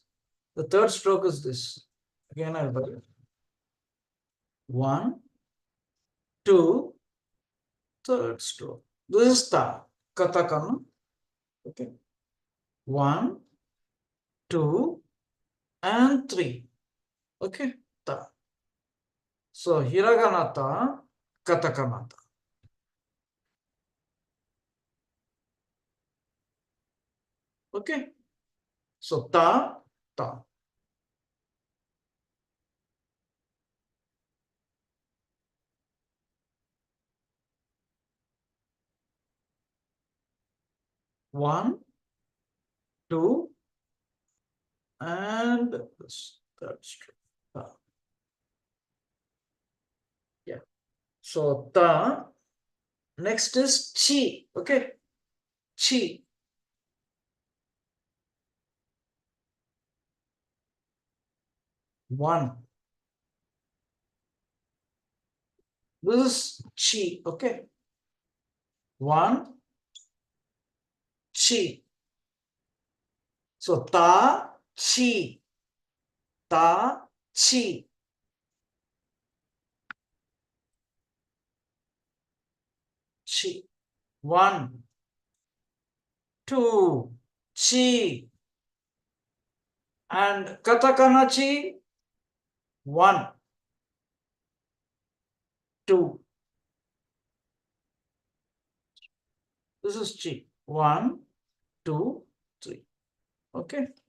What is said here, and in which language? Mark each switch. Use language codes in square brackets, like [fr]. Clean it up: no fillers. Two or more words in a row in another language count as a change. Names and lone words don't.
[en] The third stroke is this. Again, I'll write it. 1, 2, third stroke. This is ta. Katakana. Okay. 1, 2, and 3. Okay. Ta. So hiragana ta, katakana ta. Okay. So ta, ta. One, two, and this third stroke. Ta. Yeah. So ta. Next is chi. Okay. Chi. One. This is chi. Okay. One. Chi. So ta, chi. Ta, chi. Chi. 1, 2, chi. And katakana chi. 1, 2. This is chi. 1, 2, 3. Okay.